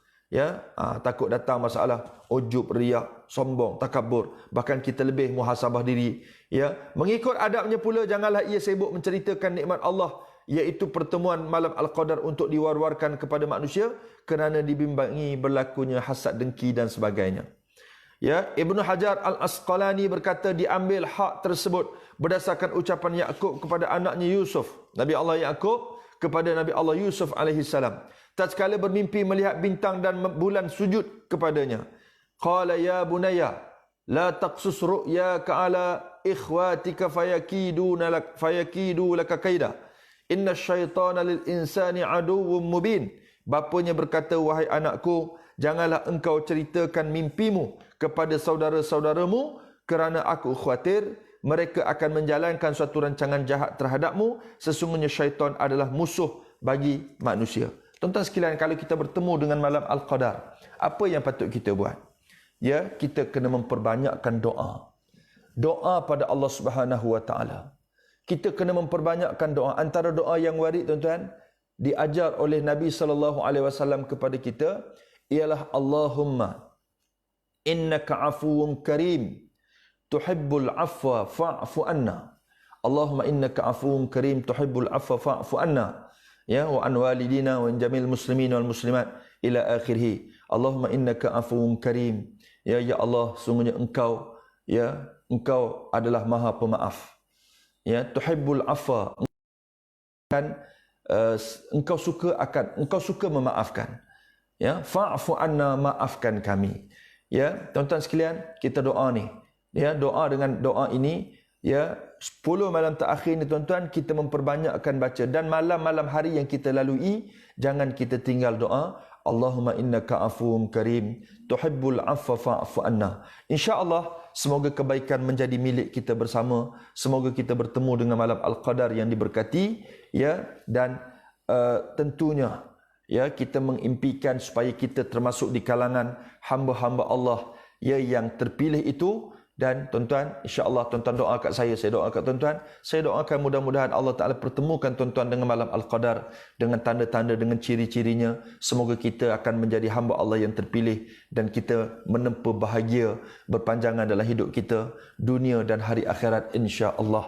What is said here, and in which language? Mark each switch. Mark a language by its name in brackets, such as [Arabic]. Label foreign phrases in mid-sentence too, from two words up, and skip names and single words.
[Malay] Ya, takut datang masalah ujub, riak, sombong, takabur. Bahkan kita lebih muhasabah diri. Ya, mengikut adabnya pula janganlah ia sibuk menceritakan nikmat Allah, iaitu pertemuan malam Al-Qadar untuk diwar-warkan kepada manusia kerana dibimbangi berlakunya hasad, dengki dan sebagainya. Ya, Ibnu Hajar Al-Asqalani berkata diambil hak tersebut berdasarkan ucapan Yaqub kepada anaknya Yusuf. Nabi Allah Yaqub kepada Nabi Allah Yusuf [Arabic] عليه السلام. [Malay] Tatkala bermimpi melihat bintang dan bulan sujud kepadanya. [Arabic] قال يا بني لا تقصص رؤياك على إخوتك فيكيدوا لك كيدا. إن الشيطان للإنسان عدو مبين. [Malay] Bapanya berkata, wahai anakku, janganlah engkau ceritakan mimpimu kepada saudara-saudaramu kerana aku khawatir mereka akan menjalankan suatu rancangan jahat terhadapmu. Sesungguhnya syaitan adalah musuh bagi manusia. Tuan-tuan sekalian, kalau kita bertemu dengan malam Al-Qadar, apa yang patut kita buat? Ya, kita kena memperbanyakkan doa. Doa pada [Arabic] الله سبحانه وتعالى. [Malay] Kita kena memperbanyakkan doa. Antara doa yang warid, tuan-tuan, diajar oleh Nabi [Arabic] صلى الله عليه وسلم [Malay] kepada kita ialah [Arabic] اللهم إنك عفو كريم تحب العفو فاعف عنا. اللهم إنك عفو كريم تحب العفو فاعف عنا. يا، وعن والدينا وجميع المسلمين والمسلمات إلى آخره. اللهم إنك عفو كريم. [Malay] Ya Allah, sungguhnya engkau adalah Maha Pemaaf. Ya, [Arabic] تحب العفو, [Malay] engkau suka memaafkan. Ya, [Arabic] فاعف عنا, [Malay] maafkan kami. Ya, tuan-tuan sekalian, kita doa ni. Ya, doa dengan doa ini, ya, 10 malam terakhir ni tuan-tuan, kita memperbanyakkan baca. Dan malam-malam hari yang kita lalui, jangan kita tinggal doa. [Arabic] اللهم إنك عفو كريم تحب العفو فاعف عنا. [Malay] InsyaAllah, semoga kebaikan menjadi milik kita bersama. Semoga kita bertemu dengan malam Al-Qadar yang diberkati. Ya, dan tentunya, ya, kita mengimpikan supaya kita termasuk di kalangan hamba-hamba Allah, ya, yang terpilih itu. Dan tuan-tuan, insya-Allah tuan-tuan doa kat saya doa kat tuan-tuan. Saya doakan mudah-mudahan Allah Ta'ala pertemukan tuan-tuan dengan malam Al-Qadar, dengan tanda-tanda, dengan ciri-cirinya. Semoga kita akan menjadi hamba Allah yang terpilih dan kita menempuh bahagia berpanjangan dalam hidup kita, dunia dan hari akhirat, insya-Allah.